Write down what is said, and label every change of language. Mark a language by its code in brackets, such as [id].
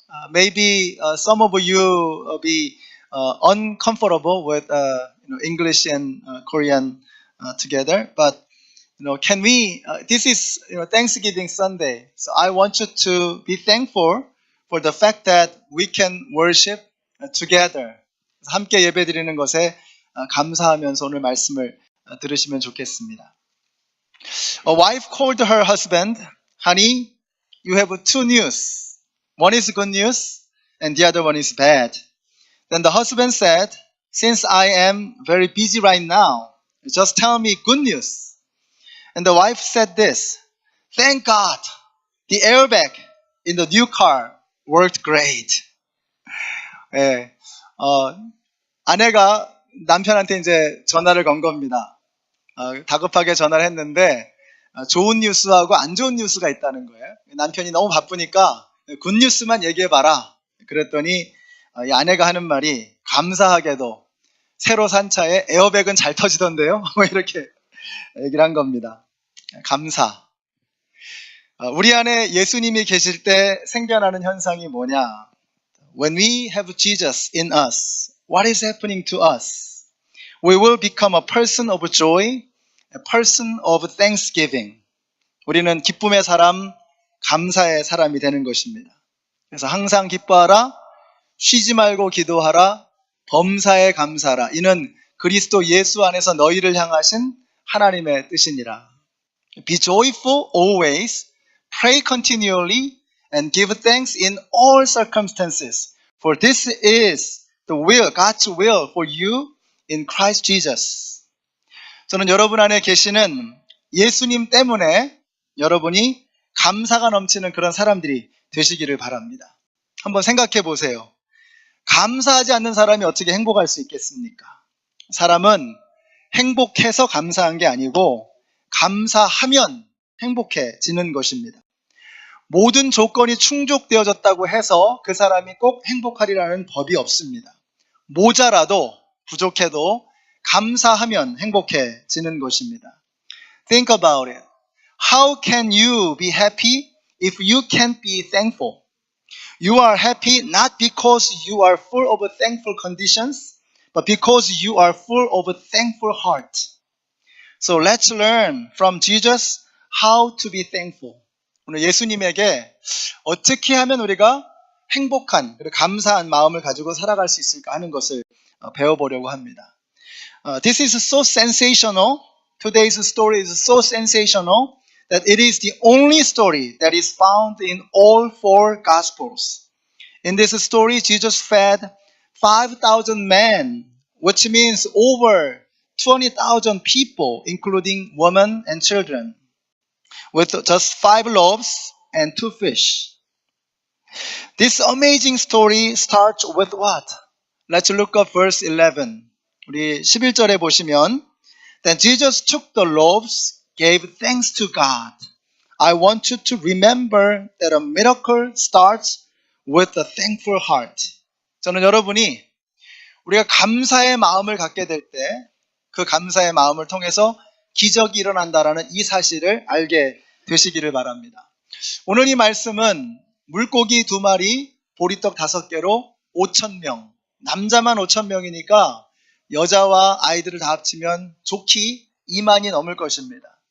[en] Maybe some of you be uncomfortable with English and Korean together, but can we? This is Thanksgiving Sunday, so I want you to be thankful for the fact that we can worship together. [ko] 함께 예배드리는 것에 감사하면서 오늘 말씀을 들으시면 좋겠습니다. [en] A wife called her husband, "Honey, you have 2 news. One is good news, and the other one is bad." Then the husband said, "Since I am very busy right now, just tell me good news." And the wife said this, "Thank God, the airbag in the new car worked great." [ko] 예, 아내가 남편한테 이제 전화를 건 겁니다. 다급하게 전화를 했는데 좋은 뉴스하고 안 좋은 뉴스가 있다는 거예요. 남편이 너무 바쁘니까 굿뉴스만 얘기해봐라. 그랬더니 이 아내가 하는 말이 감사하게도 새로 산 차에 에어백은 잘 터지던데요. 이렇게 얘기를 한 겁니다. 감사. 우리 안에 예수님이 계실 때 생겨나는 현상이 뭐냐? [en] When we have Jesus in us, what is happening to us? We will become a person of joy, a person of thanksgiving. [ko] 우리는 기쁨의 사람, 감사의 사람이 되는 것입니다. 그래서 항상 기뻐하라, 쉬지 말고 기도하라, 범사에 감사하라. 이는 그리스도 예수 안에서 너희를 향하신 하나님의 뜻이니라. [en] Be joyful always, pray continually, and give thanks in all circumstances. For this is the will, God's will for you in Christ Jesus. [ko] 저는 여러분 안에 계시는 예수님 때문에 여러분이 감사가 넘치는 그런 사람들이 되시기를 바랍니다. 한번 생각해 보세요. 감사하지 않는 사람이 어떻게 행복할 수 있겠습니까? 사람은 행복해서 감사한 게 아니고 감사하면 행복해지는 것입니다. 모든 조건이 충족되어졌다고 해서 그 사람이 꼭 행복하리라는 법이 없습니다. 모자라도 부족해도 감사하면 행복해지는 것입니다. [en] Think about it. How can you be happy if you can't be thankful? You are happy not because you are full of thankful conditions, but because you are full of a thankful heart. So let's learn from Jesus how to be thankful. [ko] 오늘 예수님에게 어떻게 하면 우리가 행복한 그리고 감사한 마음을 가지고 살아갈 수 있을까 하는 것을 배워보려고 합니다. [en] This is so sensational. Today's story is so sensational that it is the only story that is found in all 4 Gospels. In this story, Jesus fed 5,000 men, which means over 20,000 people, including women and children, with just 5 loaves and 2 fish. This amazing story starts with what? Let's look up verse 11. [ko] 우리 11절에 보시면 [en] Then Jesus took the loaves, gave thanks to God. I want you to remember that a miracle starts with a thankful heart. [ko] 저는 여러분이 우리가 감사의 마음을 갖게 될 때 그 감사의 마음을 통해서 기적이 일어난다라는 이 사실을 알게 되시기를 바랍니다. 오늘 이 말씀은 물고기 2마리, 보리떡 5개로 5,000명, 남자만 5,000명이니까 여자와 아이들을 다 합치면 좋기 2만이 넘을 것입니다.